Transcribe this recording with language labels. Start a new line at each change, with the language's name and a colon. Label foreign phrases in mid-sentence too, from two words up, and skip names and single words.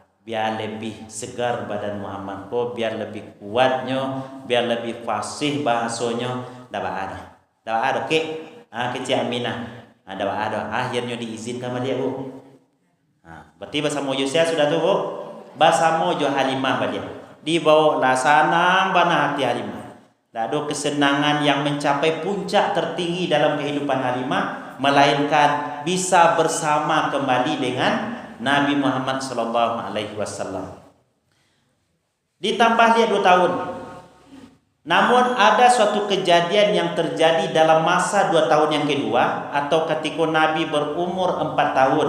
Indonesian: Biar lebih segar badan Muhammad ko, biar lebih kuatnya, biar lebih fasih bahasanya, ndak ada. Ndak ada kecil Aminah. Ndak ada. Akhirnya diizinkan sama dia bu. Berarti bersama Yusya sudah tu bu.
Minangkabau: Bersama jo Halimah balik. Dibawa lah sanang bana hati Halimah.
Indonesian: Tak ada kesenangan yang mencapai puncak tertinggi dalam kehidupan Halimah melainkan bisa bersama kembali dengan Nabi Muhammad
Arabic: صلى الله عليه وسلم.
Indonesian: Ditambah dia 2 tahun. Namun ada suatu kejadian yang terjadi dalam masa 2 tahun yang kedua atau ketika Nabi berumur 4 tahun.